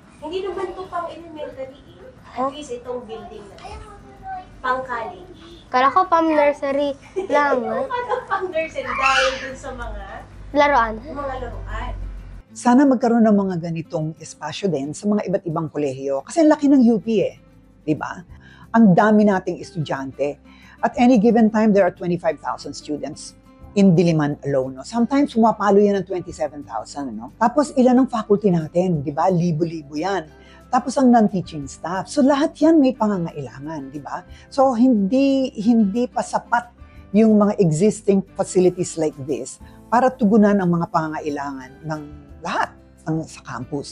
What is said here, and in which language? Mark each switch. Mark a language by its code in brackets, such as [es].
[tl] Hindi naman to pang elementary. At least itong building na. Pang college. Kala ko pang nursery lang. Ano pang nursery dahil dun sa mga Laruan. laruan. Sana magkaroon ng mga ganitong espasyo din sa mga iba't ibang kolehiyo. Kasi ang laki ng UP eh. Di ba? Ang dami nating estudyante. [en] At any given time, there are 25,000 students in Diliman alone. No? [tl] Sometimes, pumapalo yan ng 27,000. No? Tapos, ilan ang faculty natin? Di ba? Libo-libo yan. Tapos, ang non-teaching staff. So, lahat yan may pangangailangan. Di ba? So, hindi pa sapat yung mga [en] existing facilities like this [tl] para tugunan ang mga pangangailangan ng lahat sa campus.